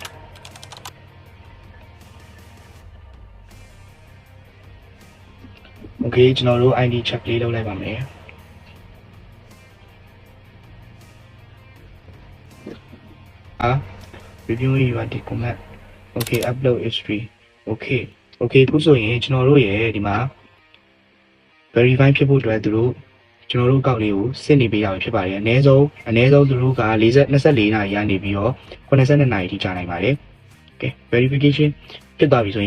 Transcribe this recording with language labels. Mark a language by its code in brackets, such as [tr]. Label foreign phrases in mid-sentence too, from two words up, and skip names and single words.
[my] โอเคကျွန်တော်တို့ [en] ID check [my] လေးလုပ်လိုက်ပါမယ် [en] reviewing your document okay upload history okay [my] ခုဆိုရင်ကျွန်တော်တို့ရဲ့ဒီမှာ verify ဖြစ်ဖို့အတွက်သူတို့ကျွန်တော်တို့ကောက်လေးကိုစစ်နေပေးရမှာဖြစ်ပါတယ်အနည်းဆုံးသူတို့က24နာရီကနေပြီးတော့82နာရီထိကြာနိုင်ပါတယ် [en] okay verification [my] ဖြစ်သွားပြီဆိုရင်